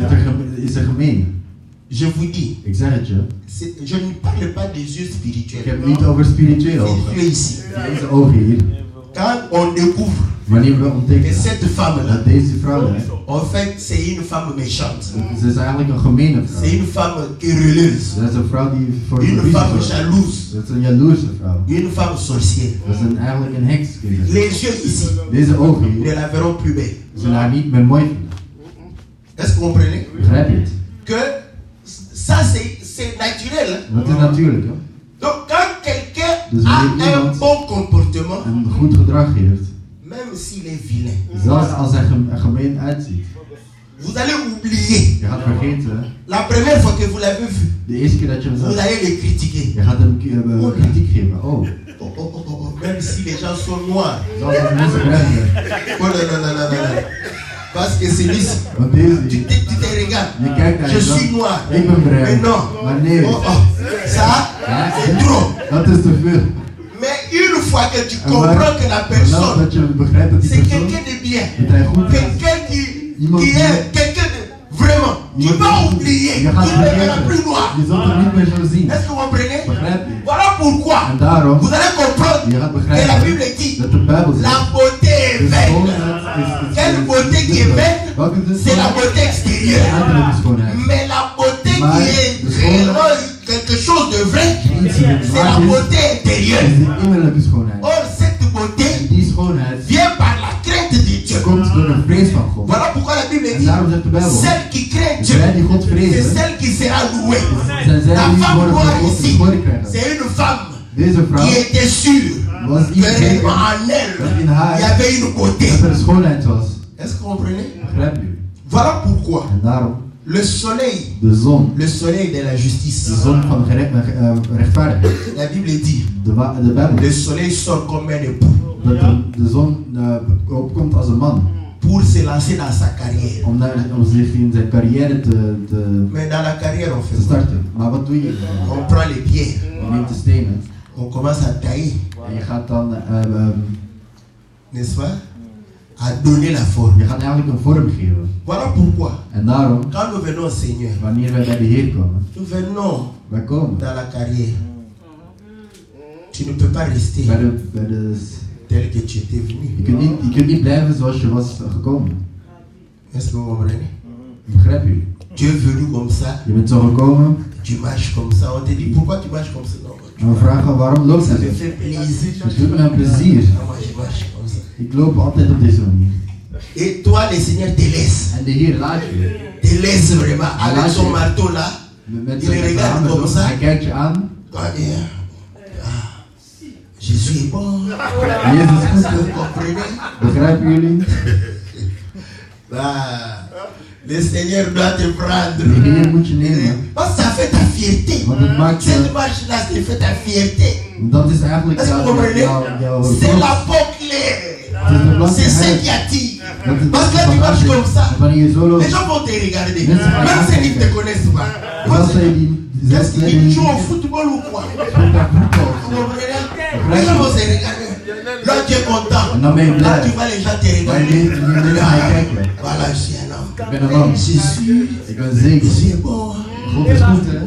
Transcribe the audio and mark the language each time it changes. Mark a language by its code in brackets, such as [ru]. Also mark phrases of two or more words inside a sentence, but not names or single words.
[nl] is er gemeen. [fr] Je vous dis, [nl] Ik zeg het je. [fr] je ne parle pas des yeux [nl] Ik [fr] spirituels. [nl] heb het niet over spirituele [fr] Les [nl] ogen. [fr] yeux ici. [nl] Deze ogen hier. [fr] Quand on découvre [nl] Wanneer we [fr] que [nl] ontdekken [fr] cette femme-là, [nl] dat deze vrouw, hè, [fr] en fait, c'est une femme méchante. [nl] ze is eigenlijk een gemene [fr] C'est [nl] vrouw. [fr] une femme querelleuse. [nl] Dat is een vrouw die voor [fr] Une [nl] ruzie [fr] femme [nl] zorgt. [fr] jalouse. [nl] Dat is een jaloerse vrouw. [fr] Une femme sorcière. [nl] Dat is eigenlijk een heks. [fr] Les yeux ici [nl] Deze ogen [fr] ne [nl] hier [fr] la verront plus belle. [nl] zullen haar niet meer mooi vinden. [fr] Est-ce que vous comprenez? [nl] Begrijp je het? [fr] Que ça, c'est naturel. Hein? [nl] Dat is natuurlijk, hè. [fr] Donc, quand quelqu'un [nl] Dus [fr] a [nl] wanneer [fr] un [nl] iemand [fr] bon comportement, [nl] een goed gedrag heeft, [fr] même s'il est vilain, [nl] zelfs als hij er gemeen uitziet, [fr] vous allez oublier. [nl] je gaat vergeten, [fr] La première fois que vous l'avez vu, [nl] de eerste keer dat je hem [fr] vous [nl] zag, [fr] allez le critiquer. [nl] je gaat hem kritiek geven. Oh, [fr] Même si les gens sont noirs. [nl] zelfs als mensen bruin zijn. [fr] Oh non, non, non, non, non, non. Parce que c'est lui. [nl] Want deze [fr] Tu [nl] hier, [fr] te regardes. [nl] je kijkt naar [fr] Je [nl] jezelf. [fr] suis noir. [nl] Ik ben bruin. [fr] Mais non. [nl] Maar nee, [fr] Oh, oh. Ça, [nl] Ja, [fr] c'est trop. [nl] dat is te veel. [fr] Mais une fois que tu [nl] En [fr] comprends que la [nl] nou [fr] personne, [nl] dat je begrijpt dat die [fr] c'est [nl] persoon, [fr] quelqu'un de bien. [nl] dat hij goed is, [fr] Quelqu'un qui [nl] Iemand die- [fr] est quelqu'un de vraiment. Tu [nl] iemand [fr] vas [nl] die- [fr] oublier. [nl] je [fr] Tu [nl] gaat [fr] ne verras plus [nl] vergeten. [fr] noir. [nl] Je zult hem niet meer zo zien. [fr] Est-ce que vous comprenez? [nl] Begrijp je? [fr] Voilà pourquoi [nl] En daarom, [fr] vous allez comprendre [nl] je gaat [fr] que la [nl] begrijpen [fr] Bible dit [nl] dat de Bijbel [fr] la [nl] zegt, [fr] beauté est [nl] de [fr] vaine. [nl] schoonheid is [fr] Quelle beauté qui est vaine? [nl] Welke de [fr] C'est la [nl] schoonheid? [fr] beauté [nl] De [fr] extérieure. [nl] uiterlijke schoonheid. [fr] Mais la beauté [nl] Maar [fr] qui est [nl] de schoonheid- [fr] vraiment quelque chose de vrai, [nl] Iets in het [fr] c'est la [nl] waar is, [fr] beauté [nl] is [fr] intérieure. [nl] de innerlijke schoonheid. [fr] Or, cette [nl] En [fr] beauté [nl] die schoonheid [fr] vient par la crainte de Dieu. [nl] komt door de vrees van God. [fr] Voilà pourquoi la Bible [nl] En [fr] dit [nl] daarom zegt de Bijbel, [fr] celle qui craint Dieu, [nl] zij die God [fr] c'est [nl] vrezen, [fr] celle qui sera louée. [nl] zijn zij [fr] La [nl] die [fr] femme [nl] worden [fr] noire [nl] van God [fr] ici, [nl] glorie krijgen. [fr] c'est une femme [nl] Deze vrouw [fr] qui était sûre [nl] was [fr] que [nl] iets zeker [fr] en elle, [nl] dat in [fr] il y [nl] haar [fr] avait une beauté. [nl] dat er een schoonheid was. [fr] Est-ce que vous comprenez? [nl] Begrijp je? [fr] Voilà pourquoi [nl] En daarom, [fr] le soleil [nl] de [fr] soleil de la justice, [nl] zon van rechtvaardigheid. [fr] la Bible dit, [nl] De Bijbel, [fr] le soleil sort comme un époux [nl] dat de zon opkomt als een man. [fr] pour se lancer dans sa carrière. [nl] Om zich in zijn carrière te [fr] Mais dans la carrière, on fait quoi? [nl] starten. Maar wat doe je? [fr] On prend les pierres, [nl] Je neemt de stenen [fr] on commence à tailler, [nl] en je gaat dan [fr] n'est-ce pas? À donner la forme. [nl] je gaat eigenlijk een vorm geven. [fr] Voilà pourquoi, [nl] En daarom, [fr] quand nous venons au Seigneur, [nl] wanneer wij bij de Heer komen, [fr] nous venons [nl] wij komen [fr] dans la carrière. Tu ne peux pas rester [nl] bij de [fr] tel que tu étais venu. [nl] je kunt niet blijven zoals je was gekomen. [fr] Est-ce que vous comprenez? [nl] Begrijp je? [fr] Tu es venu comme ça, [nl] Je bent zo gekomen [fr] tu marches comme ça. On te dit pourquoi tu marches comme ça? Non, [nl] en we vragen waarom loop [fr] ça [nl] je [fr] me [nl] zo? [fr] fait plaisir. [nl] Het doet me een plezier. [fr] Ah, moi je marche comme ça. [nl] Ik loop altijd op deze manier. [fr] Et toi, le Seigneur te laisse. [nl] En de Heer laat je. [fr] Te laisse vraiment avec [nl] Laat [fr] son [nl] je. [fr] marteau là. [nl] Met [fr] Je regarde [nl] zijn [fr] comme [nl] armen zo. [fr] ça. [nl] Hij kijkt je aan. [fr] Je suis Jésus est bon. [nl] Jezus is [fr] Vous [nl] goed. [fr] comprenez? [nl] Begrijpen jullie? [fr] Le Seigneur doit te [nl] De [fr] prendre. [nl] Heer moet je nemen. [fr] Parce que ça fait ta fierté. [nl] Want het maakt [fr] Cette [nl] je... [fr] marche-là, ça fait ta fierté. [nl] Dat is eigenlijk [fr] Est-ce que vous comprenez? [nl] jouw [fr] C'est la [nl] trots. [fr] peau claire. [nl] Het is de [fr] C'est ce qui [nl] blankheid. [fr] attire. [nl] Dat het [fr] Parce que là, tu [nl] van [fr] marches comme ça. [nl] aanzien. Wanneer je zo loopt. [fr] Les gens vont te regarder. [nl] Mensen gaan [fr] Même [nl] je [fr] ceux qui ne te [nl] aankijken. [fr] connaissent pas. [nl] Zelfs zij die zelfs [fr] Est-ce [nl] zij [fr] qu'ils [nl] die [fr] jouent au [nl] niet [fr] football ou quoi? [nl] spelen naar voetbal. [fr] Vous comprenez? Les gens vont se regarder. Là, tu es content. [nl] En dan ben je [fr] Là, [nl] blij. [fr] tu vois les gens te [nl] Maar je [fr] regarder. [nl] weet, je mensen gaan je kijken. [fr] Voilà, je suis un homme. [nl] Ik ben een man. [fr] Jésus, [nl] Ik ben zeker. [fr] Jésus est bon. [nl] God is goed, hè?